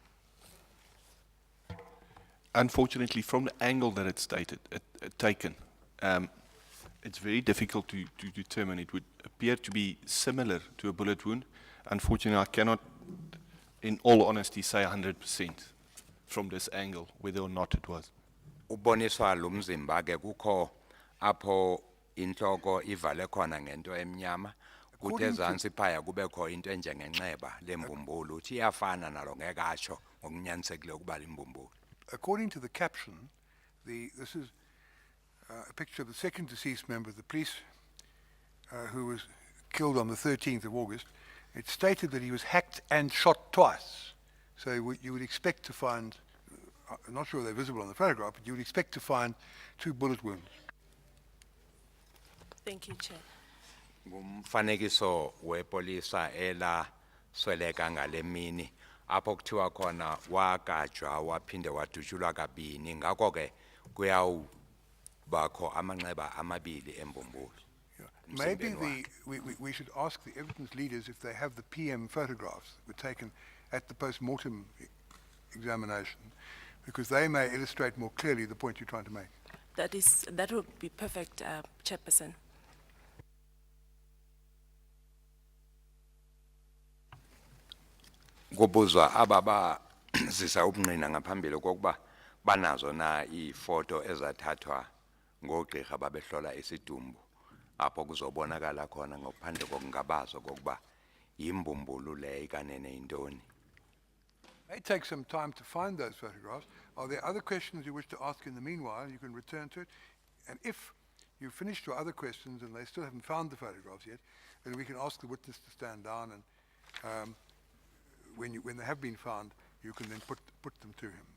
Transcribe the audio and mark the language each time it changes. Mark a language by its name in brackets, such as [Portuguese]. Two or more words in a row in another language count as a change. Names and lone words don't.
[English] Unfortunately, from the angle that it's taken, it's very difficult to determine. It would appear to be similar to a bullet wound. Unfortunately, I cannot, in all honesty, say 100% from this angle whether or not it was. [Xhosa] Uboniswa lo mzimba ke kukho apho inhloko ivale khona ngento emnyama kuthe ezantsi phaya kubekho into enjengenxeba lembumbulu uthi iyafana nalo ngeke atsho ngokunyanisekileyo ukuba limbumbulu. [English] According to the caption, this is a picture of the second deceased member of the police who was killed on the 13th of August. It stated that he was hacked and shot twice. So you would expect to find, I'm not sure they're visible on the photograph, but you would expect to find 2 bullet wounds. Thank you, Chair. [Xhosa] Ngumfanekiso wepolisa ela sweleka ngale mini apho kuthiwa khona wagajwa waphinde wadutshulwa kabini ngakho ke kuyawubakho amanxeba amabili embumbulu. [English] Maybe we should ask the evidence leaders if they have the PM photographs that were taken at the post-mortem examination, because they may illustrate more clearly the point you're trying to make. That would be perfect, Chairperson. [Xhosa] Kubuzwa ababa zisa ubungqina ngaphambili kokuba banazo na ifoto ezathathwa ngogqirha babehlola isidumbu apho kuzobonakala khona ngophandle kokungabazo kokuba yimbumbulu le ikanene intoni. [English] It may take some time to find those photographs. Are there other questions you wish to ask in the meanwhile? You can return to it. And if you've finished your other questions and they still haven't found the photographs yet, then we can ask the witness to stand down, and when they have been found, you can then put them to him.